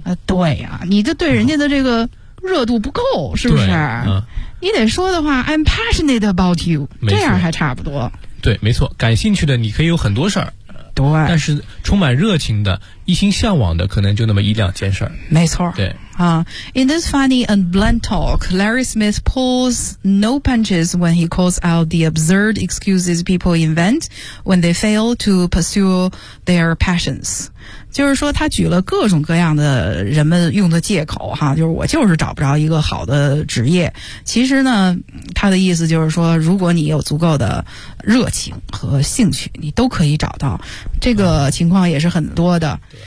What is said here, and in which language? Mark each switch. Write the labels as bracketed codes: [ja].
[zh] 对呀、你这对人家的这个热度不够是不是、你得说的话 [en] I'm passionate about you， [zh] 这样还差不多。对，没错，感兴趣的你可以有很多事儿，对，但是充满热情的一心向往的可能就那么一两件事儿。没错，对 [en] 啊、In this funny and blunt talk Larry Smith pulls no punches when he calls out the absurd excuses people invent when they fail to pursue their passions。 [zh] 就是说他举了各种各样的人们用的借口哈，就是我就是找不着一个好的职业。其实呢他的意思就是说，如果你有足够的热情和兴趣你都可以找到，这个情况也是很多的。